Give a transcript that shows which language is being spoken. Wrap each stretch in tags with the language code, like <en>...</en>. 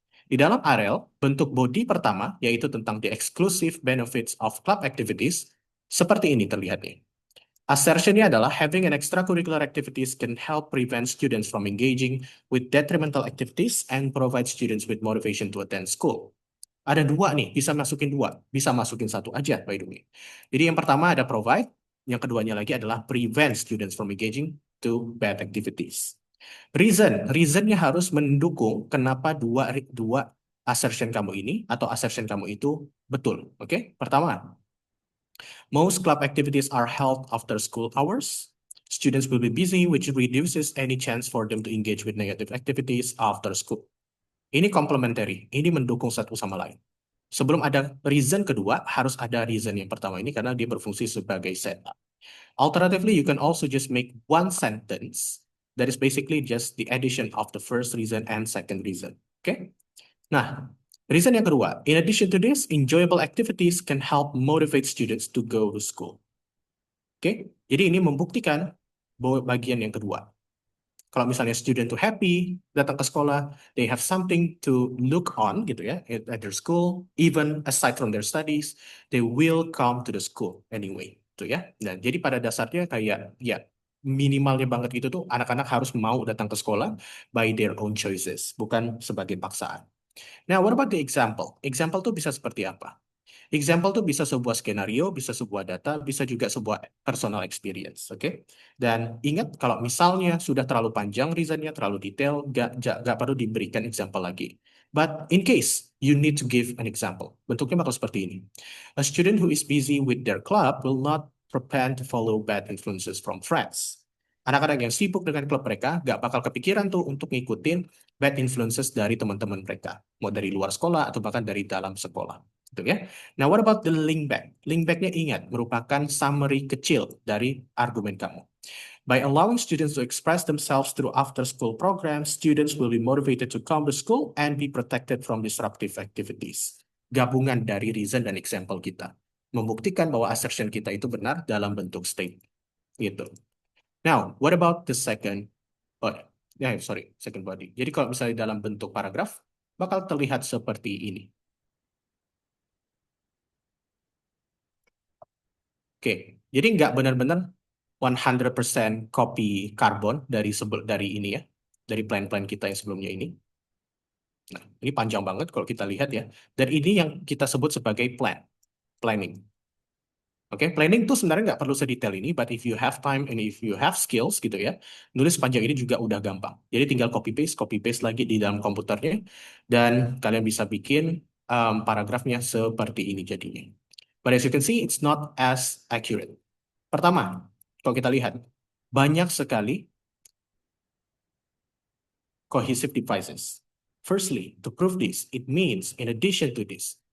<id>Di dalam AREL, bentuk body pertama, yaitu tentang</id> <en>the exclusive benefits of club activities,</en> <id>seperti ini terlihatnya.</id> <en>Assertionnya adalah having an extracurricular activities can help prevent students from engaging with detrimental activities and provide students with motivation to attend school.</en> <id>Ada dua nih, bisa masukin dua, bisa masukin satu aja</id> <en>by the way.</en> <id>Jadi yang pertama ada provide, yang keduanya lagi adalah</id> <en>prevent students from engaging to bad activities.</en> <id>Reasonnya harus mendukung kenapa dua assertion kamu ini atau assertion kamu itu betul. Oke?</id> <en>Pertama, most club activities are held after school hours. Students will be busy, which reduces any chance for them to engage with negative activities after school.</en> <id>Ini complementary, ini mendukung satu sama lain. Sebelum ada reason kedua, harus ada reason yang pertama ini karena dia berfungsi sebagai setup.</id> <en>Alternatively, you can also just make one sentence that is basically just the addition of the first reason and second reason. Okay?</en> <id>Nah, reason yang kedua,</id> <en>in addition to this, enjoyable activities can help motivate students to go to school. Oke?</en> <id>Jadi ini membuktikan bahwa bagian yang kedua. Kalau misalnya student tuh happy datang ke sekolah,</id> <en>they have something to look on gitu ya at their school, even aside from their studies, they will come to the school anyway, gitu ya.</en> <id>Nah, jadi pada dasarnya kayak ya minimalnya banget gitu tuh anak-anak harus mau datang ke sekolah</id> <en>by their own choices,</en> <id>bukan sebagai paksaan.</id> <en>Nah, what about the example?</en> <id>Example tuh bisa seperti apa? Example tuh bisa sebuah skenario, bisa sebuah data, bisa juga sebuah personal experience, oke? Dan ingat kalau misalnya sudah terlalu panjang reasonnya, terlalu detail, gak perlu diberikan example lagi.</id> <en>But in case you need to give an example,</en> <id>bentuknya bakal seperti ini.</id> <en>A student who is busy with their club will not propend to follow bad influences from friends.</en> <id>Anak-anak yang sibuk dengan klub mereka gak bakal kepikiran tuh untuk ngikutin bad influences dari teman-teman mereka, mau dari luar sekolah atau bahkan dari dalam sekolah. Gitu ya. Nah,</id> <en>what about the link back?</en> <id>Link back-nya ingat, merupakan summary kecil dari argumen kamu.</id> <en>By allowing students to express themselves through after-school programs, students will be motivated to come to school and be protected from disruptive activities.</en> <id>Gabungan dari reason dan example kita. Membuktikan bahwa assertion kita itu benar dalam bentuk state. Gitu.</id> <en>Now, what about the second body? Second body.</en> <id>Jadi kalau misalnya dalam bentuk paragraf, bakal terlihat seperti ini. Oke, jadi nggak benar-benar 100% copy carbon dari ini ya, dari plan-plan kita yang sebelumnya ini. Nah, ini panjang banget kalau kita lihat ya. Dan ini yang kita sebut sebagai planning. Oke, planning tuh sebenarnya nggak perlu sedetail ini,</id> <en>but if you have time and if you have skills</en> <id>gitu ya, nulis panjang ini juga udah gampang. Jadi tinggal copy paste lagi di dalam komputernya, dan kalian bisa bikin paragrafnya seperti ini jadinya.</id> <en>But as you can see, it's not as accurate.</en> <id>Pertama, kalau kita lihat, banyak sekali cohesive devices.</id> <en>Firstly, to prove this, it means in addition to this.</en>